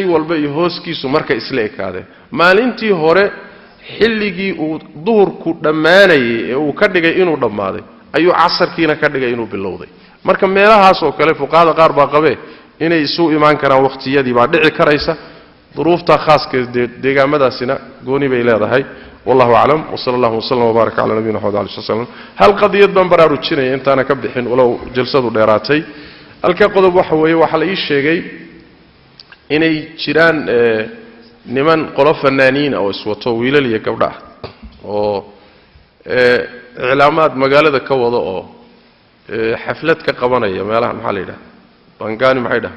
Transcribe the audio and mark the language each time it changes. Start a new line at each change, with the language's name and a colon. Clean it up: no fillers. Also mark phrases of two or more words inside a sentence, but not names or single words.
Somali: walba iyo hooskiisu marka isla ekaadeen maalintii hore xilligii uu duhurku dhammaanayay ee uu ka dhigay inuu dhammaaday ayuu casarkiina ka dhigay inuu bilowday marka meelahaas oo kale fuqaada qaar baa qabee inay isu imaan karaan waqtiyadii baa dhici karaysa duruufta khaaska deegaamadaasina gooni bay leedahay
Arabic: والله أعلم وصلى الله وسلم وبارك على نبينا محمد صلى الله عليه وسلم
Somali: hal qadiyad ban baraarujinay intaana ka bixin walow jalsadu dheeraatay halka qodob waxa weeye waxa la ii sheegay inay jiraan niman qolo fanaaniin oo iswato wiilal iyo gabdha oo iclaamaad magaalada ka wada oo xaflad ka qabanaya meelaha maxaa la yiraahdaa bangani maxay dhahay